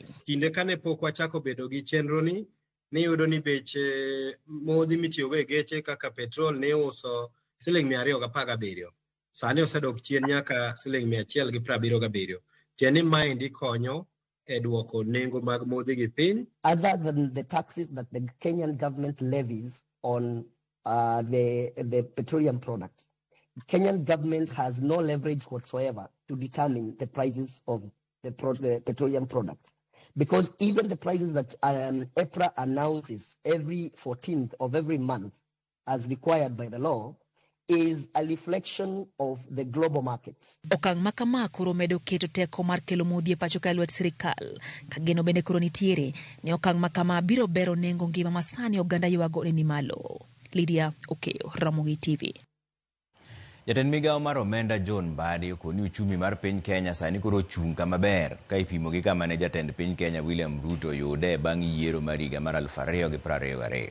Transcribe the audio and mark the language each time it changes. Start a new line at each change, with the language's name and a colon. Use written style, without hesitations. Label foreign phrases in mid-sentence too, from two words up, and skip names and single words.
Luo (Kenya and Tanzania): Kinde kane pok wachako bedo gi chenro ni yudo ni beche modhi mitiyogo e geche kaka petrol ne uso siling 217. Sani osedok chien nyaka siling 177. Tieni maendi konyo e duoko nengo mag modhi gi piny.
English: Other than the taxes that the Kenyan government levies on the petroleum product, the Kenyan government has no leverage whatsoever to determine the prices of the petroleum product. Because even the prices that EPRA announces every 14th of every month as required by the law is a reflection of the global markets.
Luo (Kenya and Tanzania): Okang' makama koro medo keto teko mar kelo modhi e pacho ka lwet sirikal. Kageno bende koro nitiere ni okang' makama biro bero nengo ngima masani oganda ywago ni malo. Lydia Okeyo, Ramogi TV. Jatend migao mar omenda John Mbadi okoni uchumi mar piny Kenya sani koro chung kama ber ka ipimo gi kama ne jatend piny Kenya William Ruto yude bang' yiero mar higa mar 2022.